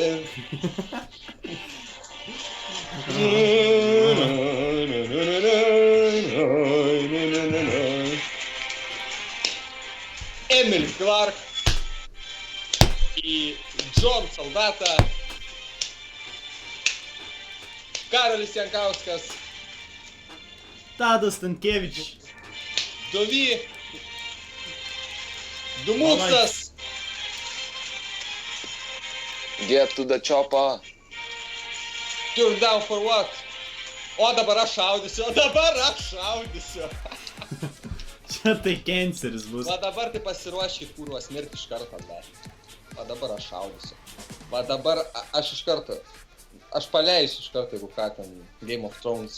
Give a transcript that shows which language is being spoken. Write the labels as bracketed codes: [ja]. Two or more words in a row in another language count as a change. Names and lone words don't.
[lt] Emily Clark į John Soldatą, Karolis Jankauskas, Tadas Stankievič. Dovy, Dumuksas, [en] Get to the chopper. Turn down for what? [lt] O dabar aš šaudysiu. Čia tai canceris bus. Va dabar tai pasiruoškit kurvas mirti iš karto, bet. Va dabar aš šaudysiu. Va dabar aš iš karto. Aš paleisiu iš karto, jeigu ką ten Game of Thrones.